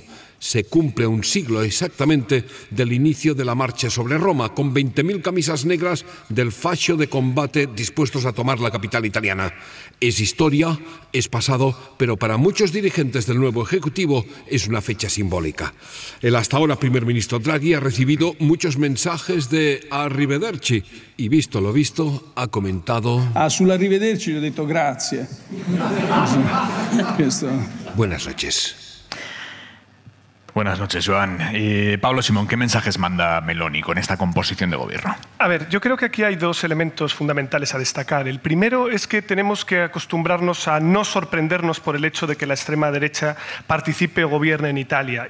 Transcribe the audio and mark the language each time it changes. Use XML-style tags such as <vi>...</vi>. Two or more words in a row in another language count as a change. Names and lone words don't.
<es>Se cumple un siglo exactamente del inicio de la marcha sobre Roma, con 20.000 camisas negras del fascio de combate dispuestos a tomar la capital italiana. Es historia, es pasado, pero para muchos dirigentes del nuevo Ejecutivo es una fecha simbólica. El hasta ahora primer ministro Draghi ha recibido muchos mensajes de arrivederci y, visto lo visto, ha comentado...</es> <it>sull'arrivederci le ho detto grazie.</it> <es>Buenas noches. Buenas noches, Joan. Pablo Simón, ¿qué mensajes manda Meloni con esta composición de gobierno? A ver, yo creo que aquí hay 2 elementos fundamentales a destacar. El primero es que tenemos que acostumbrarnos a no sorprendernos por el hecho de que la extrema derecha participe o gobierne en Italia.</es>